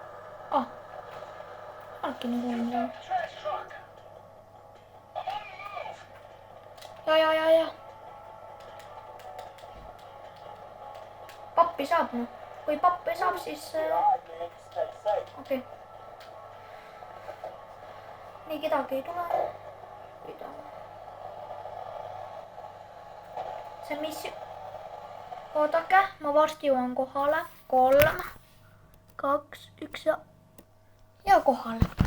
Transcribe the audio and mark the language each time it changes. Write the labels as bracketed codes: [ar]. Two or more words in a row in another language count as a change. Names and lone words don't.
[et] Alki nagu on. Ja. Pappi saab noh. Kui pappi saab, siis... [en] Alright, man. Stay safe. [et] Okei. Nii kedagi ei tule. See missioon... Oodake, ma varsti jõuan kohale. 3, 2, 1 ja kohale.